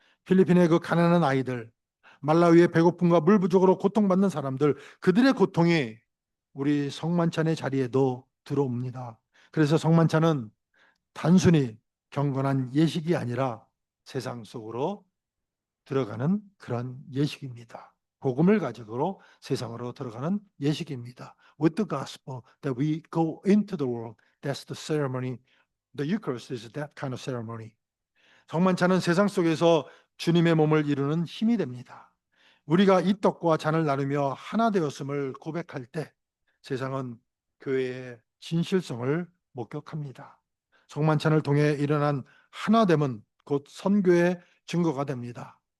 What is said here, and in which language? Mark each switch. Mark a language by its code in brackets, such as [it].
[ko] 필리핀의 그 가난한 아이들, 말라위의 배고픔과 물 부족으로 고통받는 사람들, 그들의 고통이 우리 성만찬의 자리에도 들어옵니다. 그래서 성만찬은 단순히 경건한 예식이 아니라 세상 속으로 들어가는 그런 예식입니다. 복음을 가지고 세상으로 들어가는 예식입니다. [en] With the gospel that we go into the world, that's the ceremony. The Eucharist is that kind of ceremony. [ko] 성만찬은 세상 속에서 주님의 몸을 이루는 힘이 됩니다. 우리가 이 떡과 잔을 나누며 하나 되었음을 고백할 때 세상은 교회의 진실성을 목격합니다. 성만찬을 통해 일어난 하나됨은 곧 선교의 증거가 됩니다.